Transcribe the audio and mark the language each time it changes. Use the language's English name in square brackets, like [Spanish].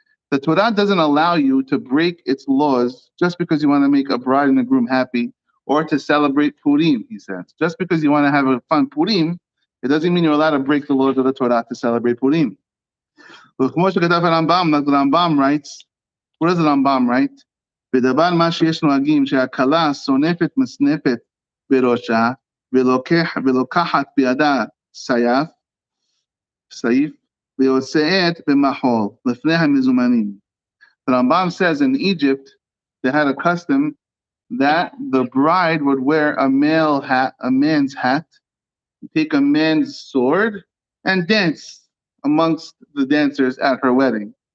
[English] The Torah doesn't allow you to break its laws just because you want to make a bride and a groom happy or to celebrate Purim, he says. Just because you want to have a fun Purim, it doesn't mean you're allowed to break the laws of the Torah to celebrate Purim. Like the Rambam writes, what does the Rambam write? [Hebrew] בדבר מה שיש נוהגים שהכלה סונפת מסנפת בראשה ולוקחת בידה סייף ויוצאת במחול לפני המזומנים. [English] The Rambam says in Egypt they had a custom that the bride would wear a man's hat, take a man's sword, and dance amongst the dancers at her wedding.